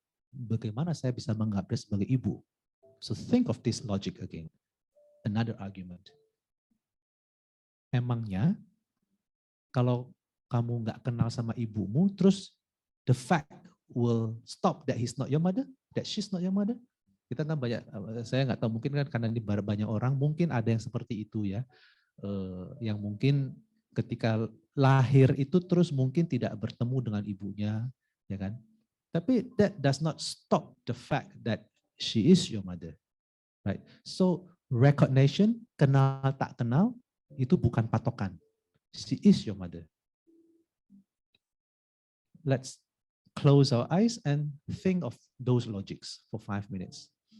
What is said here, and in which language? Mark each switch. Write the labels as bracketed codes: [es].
[id] Bagaimana saya bisa menganggap dia sebagai ibu? [en] So think of this logic again. Another argument. [id] Emangnya kalau kamu nggak kenal sama ibumu, terus [en] the fact will stop that he's not your mother, that she's not your mother? [id] Kita kan banyak, saya nggak tahu, mungkin kan karena ini banyak orang, mungkin ada yang seperti itu ya, yang mungkin ketika lahir itu terus mungkin tidak bertemu dengan ibunya, ya kan? Tapi [en] that does not stop the fact that she is your mother, right? So recognition, [id] kenal tak kenal, itu bukan patokan. [en] She is your mother. Let's close our eyes and think of those logics for 5 minutes.